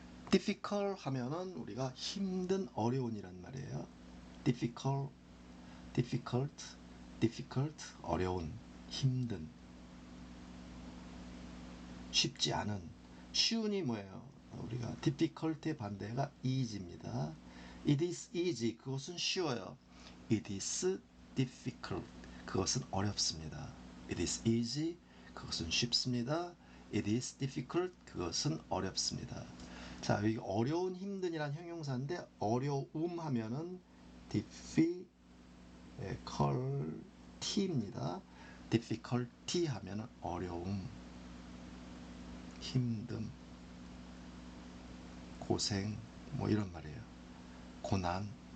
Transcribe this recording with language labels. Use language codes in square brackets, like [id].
[ko] difficult 하면은 우리가 힘든 어려운이란 말이에요. difficult 어려운, 힘든, 쉽지 않은. 쉬운이 뭐예요? 우리가 difficult의 반대가 easy입니다. [en] It is easy, [ko] 그것은 쉬워요. [en] It is difficult, [ko] 그것은 어렵습니다. [en] It is easy, [ko] 그것은 쉽습니다. [en] It is difficult, [ko] 그것은 어렵습니다. 자, 여기 어려운, 힘든이란 형용사인데 어려움 하면은 difficulty입니다. difficulty 하면은 어려움, 힘듦, 고생, 뭐 이런 말이에요. 고난.